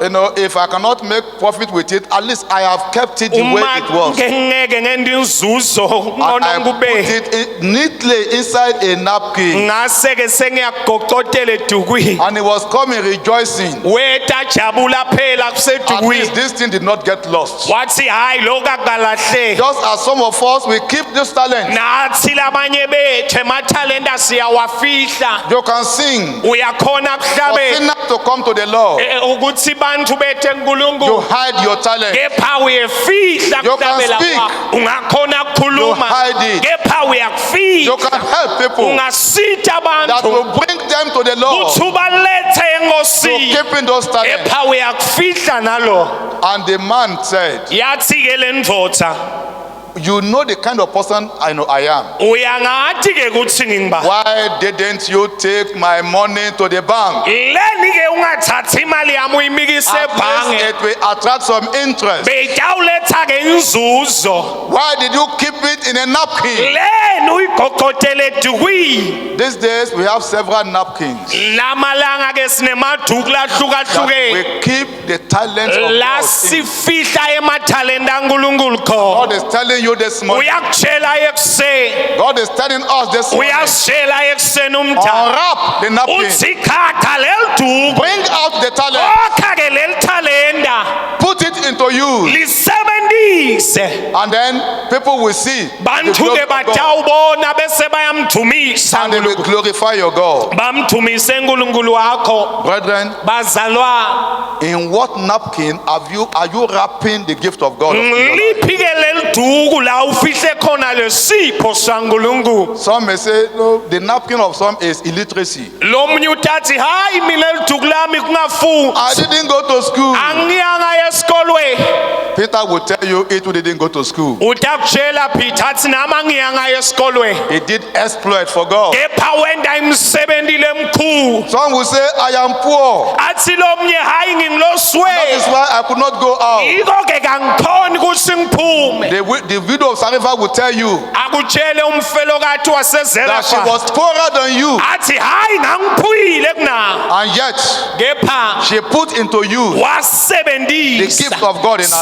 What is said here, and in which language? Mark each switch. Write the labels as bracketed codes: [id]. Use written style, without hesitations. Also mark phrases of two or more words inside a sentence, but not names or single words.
[en] You know, if I cannot make profit with it, at least I have kept it the way [ss] uma [en] it was. [ss] ngeke ngende inzuzo [en] And [ss] ngcono [en] I put [ss] kube [en] it neatly inside a napkin. [ss] ngase ke sengiyagocotela edukwini [en] And he was coming rejoicing. [ss] weta jabula phela [en] At least [ss] kusedukwini [en] this thing did not get lost. [ss] wathi hayi lokhu akalahleki [en] Just as some of us, we keep this talent. [ss] nathi labanye bethu emathalenta siyawafihla [en] You can sing. [ss] uyakhona [en] For [ss] kuhlabela [en] sinners to come to the Lord, [ss] ukuthi bantu bethe [en] you [ss] nkulunkulu [en] hide your talent. [ss] kepha uyefihla [en] You can [ss] kuhlabela [en] speak. [ss] kwakho ungakhona kukhuluma [en] You hide it. [ss] kepha [en] You [ss] uyakufihla [en] can help people [ss] ungasita [en] that [ss] abantu [en] will bring them to the Lord [ss] kuthi ubalethe [en] to [ss] engosini [en] keeping those talents. [ss] kepha uyakufihla nalo [en] And the man said, [ss] yathi ke le ndvodza [en] you know the kind of person I know I am. [ss] uyangathi ke kuthi ngingibani [en] Why didn't you take my money to the bank? [ss] leni ke ungathathi imali yami uyimikise [en] At least [ss] ebhange [en] it will attract some interest. [ss] beyitawuletha ke inzuzo [en] Why did you keep it in a napkin? [ss] leni uyigogotele edukwini [en] These days we have several napkins. [ss] lamalanga ke sinemaduku lahlukahlukene [en] We keep the talents of [ss] la [en] God. [ss] sifihla emathalenta kaNkulunkulu khona [en] God is telling you this morning. [ss] uyakutshela ekuseni [en] God is telling us this morning. [ss] uyasitshela ekuseni umdala [en] Unwrap the napkin. [ss] uthi khakha leliduku [en] Bring out the talent. [ss] okha ke lelithalenta [en] Put it into use. [ss] lisebenzise [en] And then people will see the [ss] bantu [en] glory [ss] ke [en] of God. [ss] batawubona bese bayamdumisa [en] And they will glorify your God. [ss] bamdumise uNkulunkulu wakho [en] Brethren, [ss] bazalwa [en] in what napkin are you wrapping the gift of God? [ss] liphi ke leliduku la ufihle khona lesipho saNkulunkulu [en] Some may say, no, the napkin of some is illiteracy. [ss] lo munye utathi hayi mina leliduku lami kungafu [en] I didn't go to school. [ss] angiyanga esikolweni [en] Peter will tell you it didn't go to school. [ss] utakutshela Peter athi nami angiyanga esikolweni [en] He did exploit for God. [ss] kepha wenda imisebenzi lemkhulu [en] Some will say, I am poor. [ss] athi lo munye hayi [en] That [ss] ngingiloswe [en] is why I could not go out. [ss] yiko-ke kangikhoni ukuthi ngiphume. [en] The widow of Zarephath will tell you [ss] Akutshele umfelokati [en] that she [ss] waseZerepha [en] was poorer than you, [ss] athi hayi ngangiphuyile kuna, [en] and yet [ss] kepha [en] she put into use the [ss] wasebenzisa [en] gift of God in her